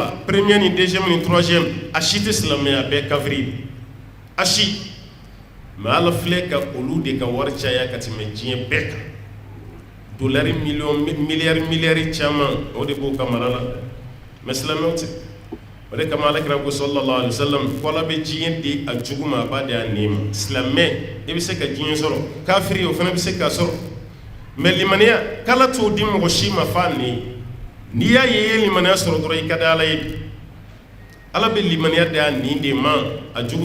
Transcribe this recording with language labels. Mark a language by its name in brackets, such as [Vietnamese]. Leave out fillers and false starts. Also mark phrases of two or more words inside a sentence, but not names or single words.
[Bambara] la premier ni deuxième ni troisième a si tɛ silamɛya bɛɛ kafiri a si mais ala filɛ ka olu de ka wari caya ka tɛmɛ diɲɛ bɛɛ kan dolari miliyari caman o de b'o ka mara la mais silamɛw tɛ o de kama alakira ko [Arabic] صلى الله عليه وسلم [Bambara] ko ala bɛ diɲɛ di a jugu ma a b'a di a nɛɛ ma silamɛ i bɛ se ka diɲɛ sɔrɔ kafiri o fana bɛ se k'a sɔrɔ mais limaniya k'ala t'o di mɔgɔ si ma f'a nɛɛ n'i y'a ye i ye limaniya sɔrɔ dɔrɔn i ka di ala ye bi ala bɛ limaniya di a nɛɛ de ma a jugu